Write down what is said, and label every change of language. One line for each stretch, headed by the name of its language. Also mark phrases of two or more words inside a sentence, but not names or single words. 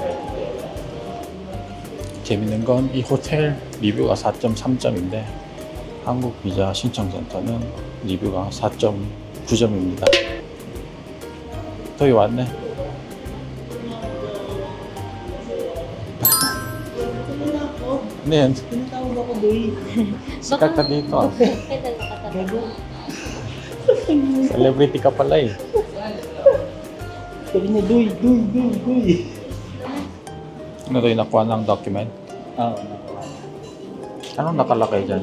Korean: 재밌는 건 이 호텔 리뷰가 4.3점인데 한국 비자 신청센터는 리뷰가 4.9점입니다. 저기 왔네. 네,
Filipino: Tinatawag ako, Doy. sikat ka dito. Celebrity ka pala eh. Sabi niya, Doy. Ano to yung nakuha ng document? Oo. Anong nakalagay dyan?